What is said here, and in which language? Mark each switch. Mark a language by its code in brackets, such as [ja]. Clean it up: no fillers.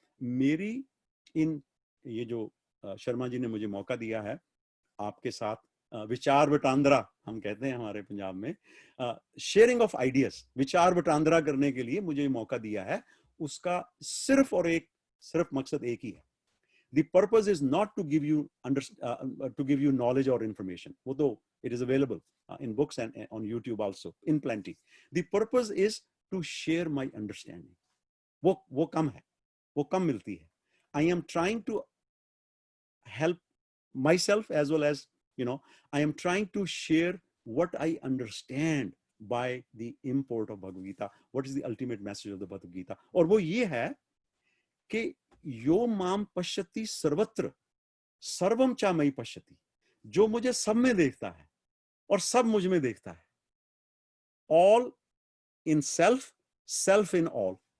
[hi] मेरी ये जो शर्मा जी ने मुझे मौका दिया है आपके साथ, विचार वटांदरा हम कहते हैं हमारे पंजाब में, [en] sharing of ideas, [hi] विचार वटांदरा करने के लिए मुझे मौका दिया है, उसका सिर्फ मकसद एक ही है। [en] The purpose is not to give you knowledge or information. वो तो it is available in books and on YouTube also in plenty. The purpose is to share my understanding. [hi] वो कम है, वो कम मिलती है। [en] I am trying to help myself as well as, I am trying to share what I understand by the import of Bhagavad Gita. What is the ultimate message of the Bhagavad Gita? [hi] और वो ये है कि [sa] यो माम पश्यति सर्वत्र सर्वम चा मयि पश्यति, [hi] जो मुझे सब में देखता है और सब मुझ में देखता है। [en] All in self, self in all.